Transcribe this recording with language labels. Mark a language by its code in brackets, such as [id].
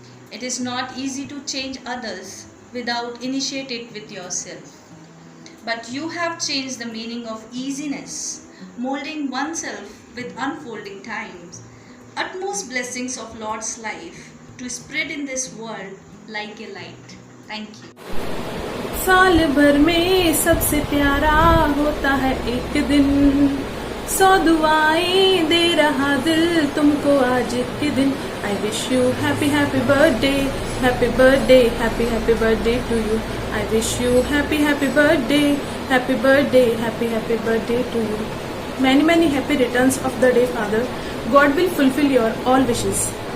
[en] It is not easy to change others without initiate it with yourself. But you have changed the meaning of easiness, molding oneself with unfolding times, utmost blessings of Lord's life to spread in this world like a light. Thank you. [hi] साल भर में सबसे प्यारा होता है एक दिन, 100 दुआएं दे रहा दिल तुमको आज के दिन। [en] I wish you happy birthday, happy birthday, happy birthday to you. I wish you happy birthday, happy birthday, happy birthday to you. Many happy returns of the day, Father. God will fulfill your all wishes.